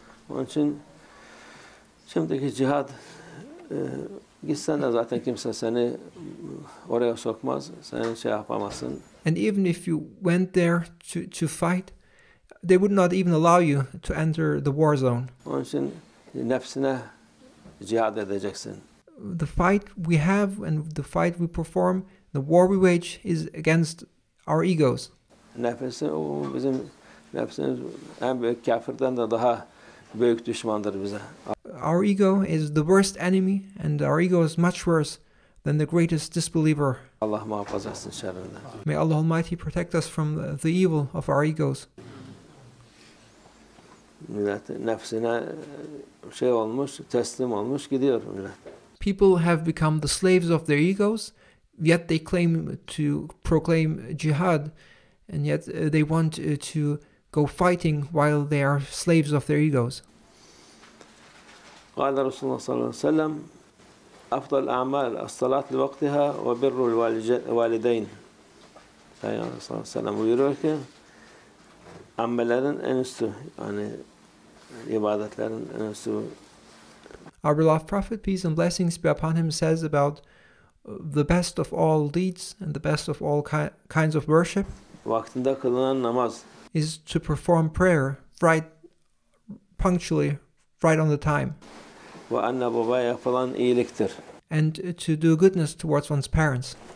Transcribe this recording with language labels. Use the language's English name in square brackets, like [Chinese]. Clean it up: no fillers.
[Turkish] Onun için şimdiki cihad, gitsen de zaten kimse seni oraya sokmaz, sen şey yapamazsın. [English] And even if you went there to fight, they would not even allow you to enter the war zone. [Turkish] Onun için nefsine cihad edeceksin. [English] The fight we have and the fight we perform, the war we wage, is against our egos. [Turkish] Nefsin, o bizim nefsimiz en büyük kafirden de daha büyük düşmandır bize. [English] Our ego is the worst enemy, and our ego is much worse than the greatest disbeliever. [Turkish] Allah muhafaza etsin şerrinden. [English] May Allah Almighty protect us from the evil of our egos. [Turkish] Millet nefsine şey olmuş, teslim olmuş gidiyor millet. [English] People have become the slaves of their egos, yet they claim to proclaim jihad, and yet they want to go fighting while they are slaves of their egos. [Arabic] قال رسول الله صلى الله عليه وسلم أفضل الأعمال الصلاة لوقتها وبر الوالدين. [Turkish] Peygamber sallallahu aleyhi ve sellem buyuruyor ki amellerin en üstü, yani ibadetlerin en üstü. [English] Our beloved Prophet, peace and blessings be upon him, says about the best of all deeds and the best of all kinds of worship [Turkish] Vaktinde kılınan namaz. [English] Is to perform prayer punctually, right on the time. [Turkish] Ve anne babaya yapılan iyiliktir. [English] And to do goodness towards one's parents.